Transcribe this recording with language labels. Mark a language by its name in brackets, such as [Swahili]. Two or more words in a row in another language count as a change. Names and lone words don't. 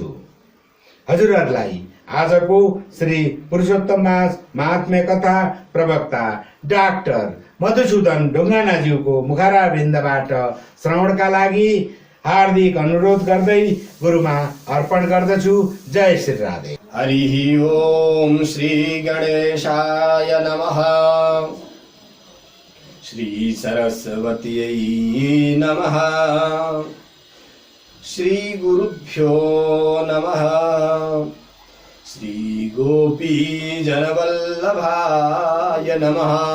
[Nepali] हजुरहरूलाई आजको श्री पुरुषोत्तम मास महात्म्य कथा प्रवक्ता डाक्टर मधुसूदन ढुङ्गानाज्यूको मुखारविन्दबाट श्रवणका लागि हार्दिक अनुरोध गर्दै गुरुमा अर्पण गर्दछु। [Sanskrit] जय श्री राधे। हरि ओम श्री गणेशाय नमः। श्री सरस्वत्यै नमः। श्री गुरुभ्यो नमः। श्री गोपी जनवल्लभाय नमः।